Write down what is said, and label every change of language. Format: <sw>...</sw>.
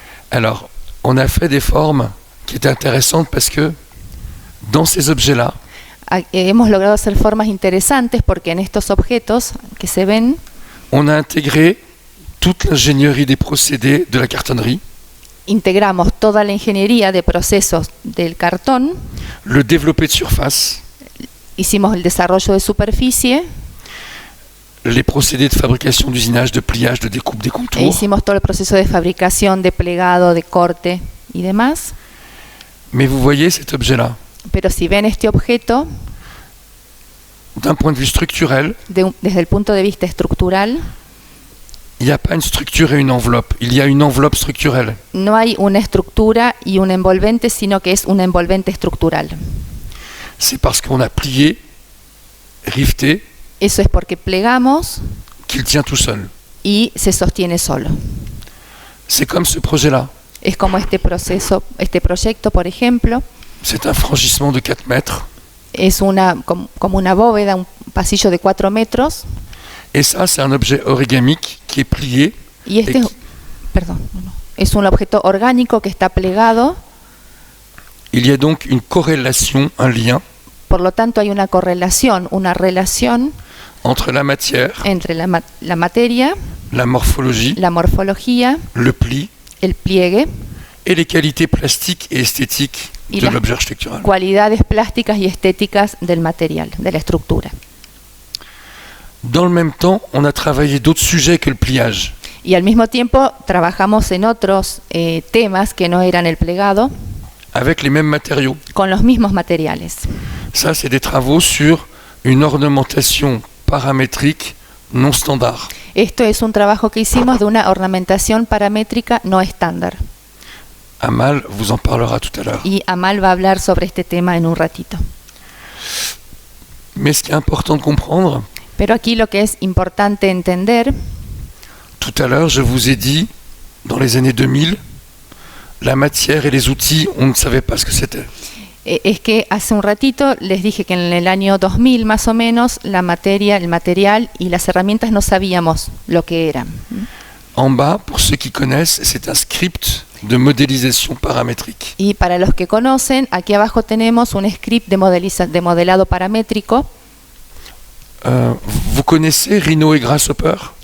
<fr>Alors, on a fait des formes qui étaient intéressantes parce que dans ces objets-là,</fr> <es>Hemos logrado hacer formas interesantes porque en estos objetos que se ven</es> <fr>on a intégré toute l'ingénierie des procédés de la cartonnerie,</fr> <es>integramos toda la ingeniería de procesos del cartón,</es> <fr>le développé de surface,</fr> <es>hicimos el desarrollo de superficie</es> <fr>les procédés de fabrication, d'usinage, de pliage, de découpe des</fr> <es>e</es> <fr>contours.</fr> <es>hicimos todo el proceso de fabricación, de plegado, de corte y demás.</es> <fr>Mais vous voyez cet objet-là,</fr> <es>Pero si ven este objeto</es> <fr>d'un point de vue structurel,</fr> <es>desde el punto de vista estructural,</es> <fr>il n'y a pas une structure et une enveloppe. Il y a une enveloppe structurelle.</fr> <es>no hay una estructura y un envolvente, sino que es un envolvente estructural.</es> <fr>C'est parce qu'on a plié, rifté,</fr> <es>Eso es porque plegamos</es> <fr>qu'il tient tout seul.</fr> <es>y se sostiene solo.</es> <fr>C'est comme ce projet-là.</fr> <es>Es como este proceso, este proyecto, por ejemplo,</es> <fr>C'est un franchissement de 4 mètres.</fr> <es>es como una bóveda, un pasillo de 4 metros,</es> <fr>Et ça, c'est un objet origamique qui est plié.</fr> <es>y este</es> <fr>Et</fr> <es>es, perdón, no, es un objeto orgánico que está plegado,</es> <fr>Il y a donc une corrélation, un lien</fr> <es>por lo tanto hay una correlación, una relación</es> <fr>entre la matière,</fr> <es>entre la materia,</es> <fr>la morphologie,</fr> <es>la morfología,</es> <fr>le pli</fr> <es>el pliegue</es> <fr>et les qualités plastiques et esthétiques</fr> <es>y</es> <fr>de</fr> <es>las</es> <fr>l'objet architectural.</fr> <es>cualidades plásticas y estéticas del material, de la estructura.</es> <fr>Dans le même temps, on a travaillé d'autres sujets que le pliage.</fr> <es>Y al mismo tiempo trabajamos en otros temas que no eran el plegado,</es> <fr>avec les mêmes matériaux.</fr> <es>con los mismos materiales.</es> <fr>Ça, c'est des travaux sur une ornementation paramétrique non standard.</fr> <es>Esto es un trabajo que hicimos de una ornamentación paramétrica no estándar.</es> <fr>Amal vous en parlera tout à l'heure.</fr> <es>Y Amal va a hablar sobre este tema en un ratito.</es> <fr>Mais ce qui est important de comprendre,</fr> <es>Pero aquí lo que es importante entender,</es> <fr>tout à l'heure, je vous ai dit, dans les années 2000, la matière et les outils, on ne savait pas ce que c'était.</fr> <es>es que hace un ratito les dije que en el año 2000 más o menos la materia, el material y las herramientas no sabíamos lo que eran.</es> <fr>En bas, pour ceux qui connaissent, c'est un script de modélisation paramétrique.</fr> <es>Y para los que conocen, aquí abajo tenemos un script de modelado paramétrico.</es> <fr>Vous connaissez Rhino et Grasshopper?</fr>